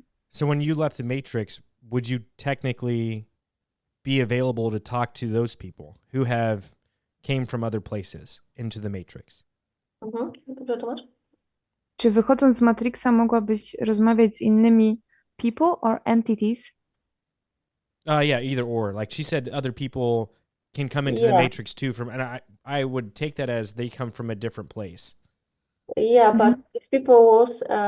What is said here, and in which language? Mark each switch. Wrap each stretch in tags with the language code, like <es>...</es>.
<en>So when you left the Matrix, would you technically be available to talk to those people who came from other places into the Matrix?</en> <pl>Dobrze, Tomasz? Czy wychodząc z Matrixa mogłabyś rozmawiać z innymi</pl> <en>people or entities? Yeah, either or. Like she said, other people can come into the Matrix too. And I would take that as they come from a different place. Yeah, but these people was</en>